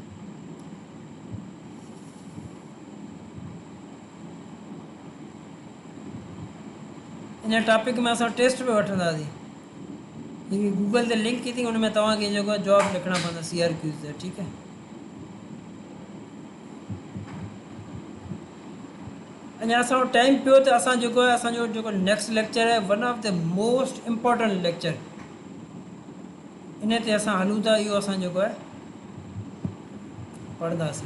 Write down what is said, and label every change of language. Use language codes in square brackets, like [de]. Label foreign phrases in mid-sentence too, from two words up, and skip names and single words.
[sd] इन टॉपिक में असां टेस्ट पे वठंदासीं। हीअ गूगल ते लिंक थी, हुन में तव्हांखे जेको आहे जवाब लिखणा पवंदा CRQs जा। ठीकु है, अञा असांजो टाइम पियो त असां जेको आहे असांजो जेको [en] next lecture [sd] आहे [en] one of the most important lecture, [sd] इन ते असां हलूं था। इहो असां जेको आहे पढ़ंदासीं।